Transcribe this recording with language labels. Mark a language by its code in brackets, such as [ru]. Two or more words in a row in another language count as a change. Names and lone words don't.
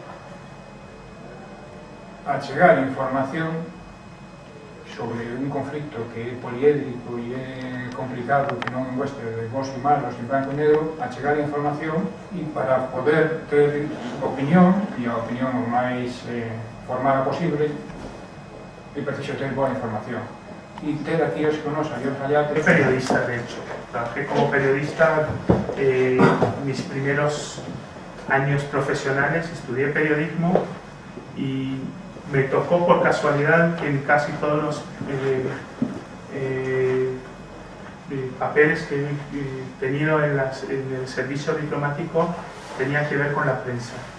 [gl] achegar información sobre un conflicto que é poliédrico e é complicado, que non é de bons e malos, en branco e negro, achegar información e para poder ter opinión, e a opinión o máis formada posible, é preciso ter boa información. Y ter aquí hoxe con nos a León Hayat. [es] Soy periodista, de hecho. Trabajé como periodista mis primeros años profesionales, estudié periodismo y me tocó por casualidad que en casi todos los papeles que he tenido en el servicio diplomático tenían que ver con la prensa.